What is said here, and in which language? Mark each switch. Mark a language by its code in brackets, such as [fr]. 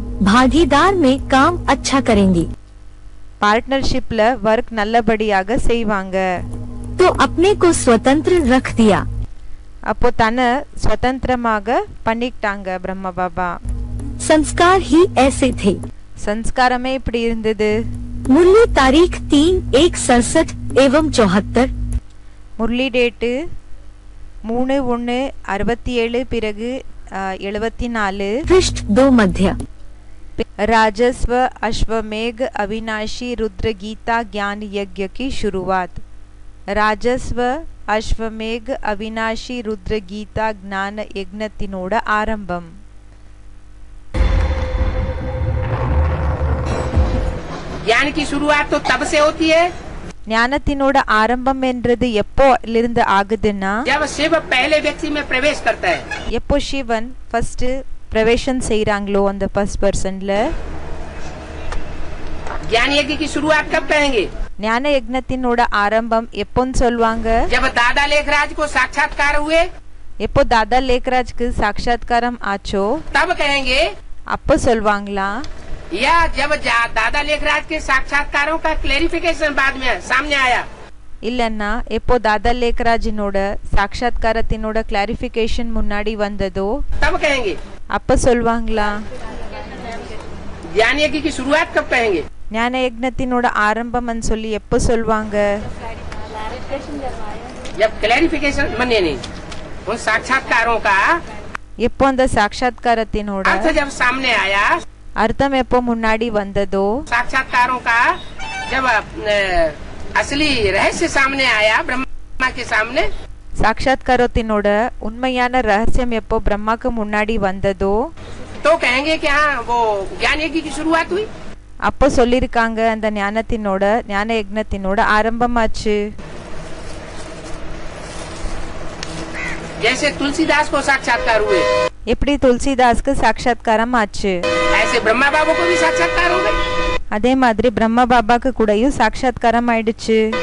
[hi] भागीदार में काम अच्छा करेंगी [ta] பார்ட்னர்ஷிப்ல ஒர்க் நல்லபடியாக செய்வாங்க. [hi] तो अपने को स्वतंत्र रख दिया. [ta] அப்போ தன்னை சுதந்திரமாக பண்ணிக்கிட்டாங்க பிரம்மா பாபா. [hi] संस्कार ही ऐसे थे. [ta] சன்ஸ்காரமே இப்படி இருந்தது. [hi] मुरली तारीख 3/1/67 एवं 74. [ta] முரளி டேட்டு 3/1/67 பிறகு 74. [hi] पृष्ठ 2 मध्य. राजस्व अश्वमेघ अविनाशी रुद्र गीता ज्ञान यज्ञ की शुरुआत. राजस्व अश्वमेघ अविनाशी रुद्र गीता ज्ञान यज्ञத்தினோட [ta] ஆரம்பம். [hi] ज्ञान की शुरुआत तो तब से होती है [ta] ஞானத்தினோட ஆரம்பம் என்றது எப்போலிருந்து ஆகுதுன்னா [hi] जब शिव पहले व्यक्ति में प्रवेश करता है. [ta] எப்போ சிவன் ஃபர்ஸ்ட் பிரவேசம் செய்றாங்களோ அந்த ஃபர்ஸ்ட் பர்சன்ல. [hi] ज्ञान यज्ञ की शुरुआत कब कहेंगे? [ta] ஞான யஜ்ஞத்தினோட ஆரம்பம் எப்போன்னு சொல்வாங்க? [hi] जब दादा लेखराज को साक्षात्कार हुए [ta] எப்போ தாதா லேக்கராஜ்க்கு சாட்சாத்காரம் ஆச்சோ [hi] तब कहेंगे, [ta] அப்போ சொல்வாங்களா? [hi] या जब दादा लेखराज के साक्षात्कारों का क्लेरिफिकेशन बाद में सामने आया? [ta] இல்லன்னா எப்போ தாதா லேக்கராஜினோட சாட்சாத்காரத்தினோட கிளாரிஃபிகேஷன் முன்னாடி வந்ததோ [hi] तब कहेंगे. [ta] அப்ப சொல்வாங்களா? [hi] ज्ञान यज्ञ की शुरुआत कब कहेंगे? [ta] ஞான யஜ்ஞத்தினோட ஆரம்பம்னு சொல்லி எப்போ சொல்வாங்க? [hi] जब क्लेरिफिकेशन मने नहीं उन साक्षात्कारों का [ta] எப்போ அந்த சாட்சாத்காரத்தினோட [hi] अर्थ जब सामने आया, [ta] அர்த்தம் எப்போ முன்னாடி வந்ததோ [hi] साक्षात्कारों का जब असली रहस्य सामने आया ब्रह्मा के सामने, [ta] சாட்சாத்காரத்தினோட உண்மையான ரகசியம் எப்போ பிரம்மாக்கு முன்னாடி வந்ததோ [hi] तो कहेंगे कि हाँ वो ज्ञान यज्ञ की शुरुआत हुई. [ta] அப்போ சொல்லிருக்காங்க அந்த ஞான யஜ்ஞத்தினோட ஆரம்பமாச்சு. [hi] जैसे तुलसीदास को साक्षात्कार हुए [ta] எப்படி துளசிதாஸ்க்கு சாட்சாத்காரம் ஆச்சு, [hi] ऐसे ब्रह्मा बाबू को भी साक्षात्कार हो गए. [ta] அதே மாதிரி பிரம்மா பாபாக்கு கூடயும் சாட்சாத்காரம் ஆயிடுச்சு.